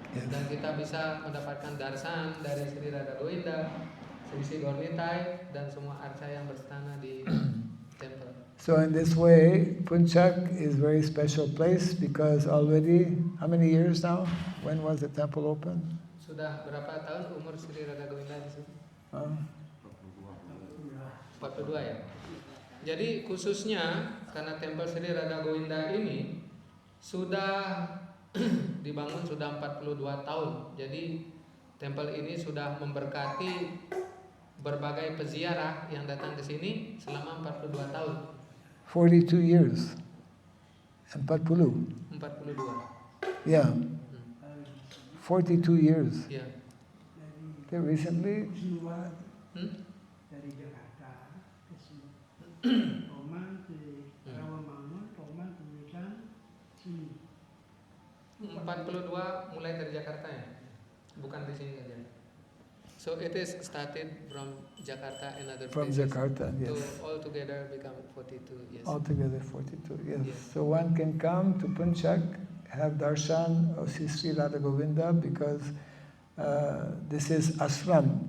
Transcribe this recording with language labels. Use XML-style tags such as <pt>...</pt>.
<id>Dan kita bisa mendapatkan darsan dari Sri Radha Govinda, Sri Gaurnitai, dan semua arca yang berstana di tempel.</id> <en>So in this way, Punchak is a very special place because already, how many years now? When was the temple open?</en> <id>Sudah berapa tahun umur Sri Radha Govinda di sini? 42 ya. Jadi khususnya karena tempel Sri Radha Govinda ini sudah dibangun sudah 42 tahun. Jadi tempel ini sudah memberkati berbagai peziarah yang datang ke sini selama 42 tahun.</id> <en>42 years. 42. 42. Yeah. 42 years.</en> <id>Ya.</id> <en>Okay, recently, Hmm?</en> <id>dari Jakarta ke sini. Oman ke Rawamangun, Oman ke Medan, sini. 42 mulai dari Jakarta ya, bukan di sini saja.</id> <en>So it is started from Jakarta and other from places. Jakarta, yes. So all together become 42. Yes. Altogether 42, yes. Yes. So one can come to Punchak, have darshan of Sri Radha Govinda, because this is ashram.</en>